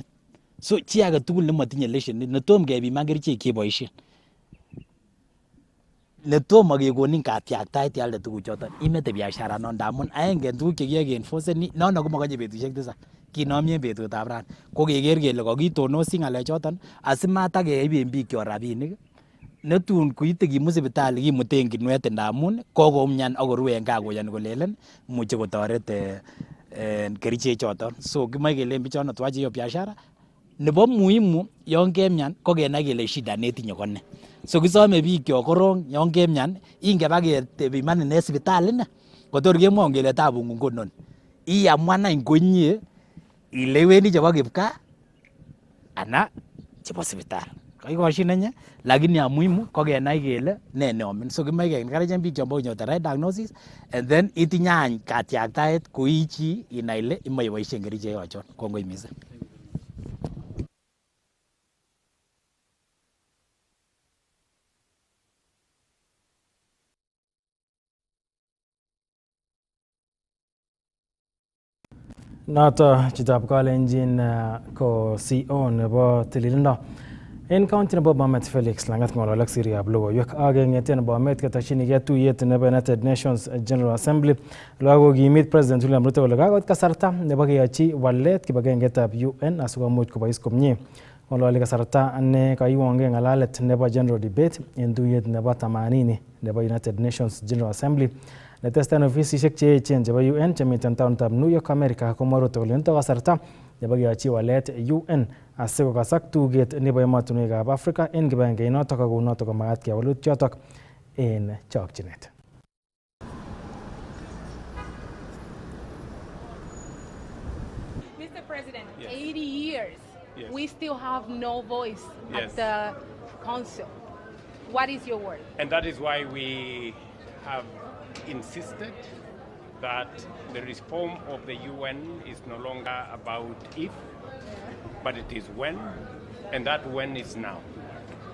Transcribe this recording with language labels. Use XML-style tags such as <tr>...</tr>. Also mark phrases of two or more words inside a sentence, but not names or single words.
<kln>So chi age tugul nemotinye leshenit netom kebiman kerichek cheboisien, netomo kekonin katiaktaet ialde tuguchoton imete biashara non ndamun aenge tuguk chekiyoe keenforcen nono komokonye betusiek 7 kinomi en betutab rani ko keker kele kokitonosi ng'alechoton asimatakeiben bikyok rabinik netun koite kimut sipitali kimuten kinwet ndamun kokoumian akoru en gaa koyoni kolelen imuche kotoret kerichek choton. So kimoe kelen bichono</kln> <sw>twache hiyo biashara</sw> <kln>nebo muhimu yon kemian ko kenai kele shida netinye ko ne. So kisome bikyok korong yon kemian ingeba kebimanin en sipitali ne kotor kemwoun kele tabung'ung ko noni, iamuan any konye ile iwendi chebo kipkaa ana chebo sipitali. Kaikoshinenye</kln> <sw>lakini ya muhimu</sw> <kln>ko kenai kele ne neomin. So kimoe kencouragen biik chombo konyor</kln> <en>the right diagnosis and then</en> <kln>itinye any katiaktaet koi chi inai ile imoe iboisien kerichek ochon. Kongoi missing. Noto chitab kalenjin ko CO nebo tililindo en county nebo Bomet Felix Langat ng'olol ak siriab logoiwek ak ng'eten Bomet ketokchinigei tuyet nebo United Nations General Assembly kokimit President William Ruto kole kakoit kasarta nebo keyochi walet kibagengeitab UN asikomuch kobois komie. Ng'ololi kasarta ne kaiwonge ng'alalet nebo</kln> <en>general debate</en> <kln>en tuyet nebo 80 nebo United Nations General Assembly netestai ofisisiek che echen chebo UN chemiten taonitab New York America komwa Ruto kole nito kasarta nebo keyochi walet UN asikokasak tuget nebo emotinwekab Afrika en kibagengeinotok ak kounotok komagat kewalut chotok en chokchinet.</kln> <en>Mr. President, Yes. 80 years, Yes. we still have no voice Yes. at the council. What is your word? And that is why we have insisted that the reform of the UN is no longer about if, but it is when, and that when is now.</en>